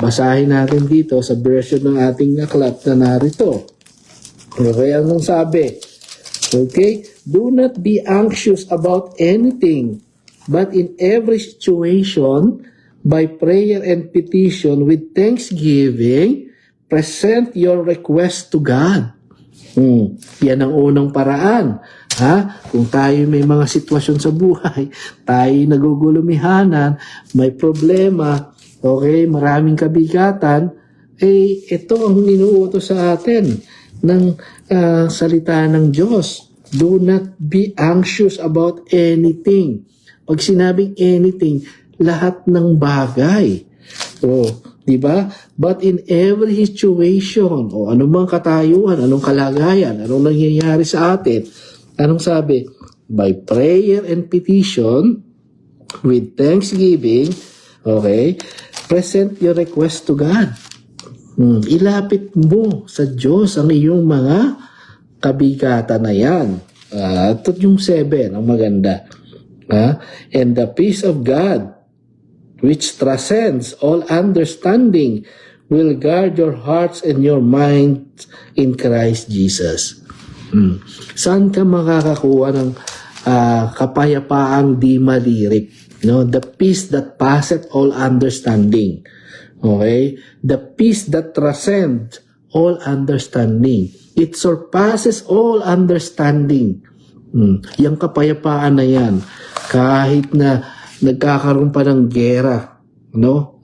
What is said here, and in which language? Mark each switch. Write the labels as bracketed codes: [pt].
[tl] Basahin natin dito sa version ng ating aklat na narito. Kaya anong sabi? Okay? [en] Do not be anxious about anything, but in every situation, by prayer and petition with thanksgiving, present your request to God. [tl] Yan ang unang paraan. Kung tayo may mga sitwasyon sa buhay, tayo nagugulumihanan, may problema, okay, maraming kabigatan, ito ang inuutos sa atin ng salita ng Diyos. [en] Do not be anxious about anything. [tl] Pag sinabing anything, lahat ng bagay. Di ba? [en] But in every situation, [tl] anumang katayuan, anong kalagayan, anong nangyayari sa atin, anong sabi? [en] By prayer and petition, with thanksgiving, okay, present your request to God. [tl] Ilapit mo sa Diyos ang iyong mga kabigatan na yan. Ito yung 7, ang maganda. [en] And the peace of God, which transcends all understanding, will guard your hearts and your minds in Christ Jesus. [tl] Saan ka makakakuha ng kapayapaang di malirik? [en] The peace that passeth all understanding. Okay? The peace that transcends all understanding. It surpasses all understanding. [tl] Yung kapayapaan na yan, kahit na nagkakaroon pa ng gera, no?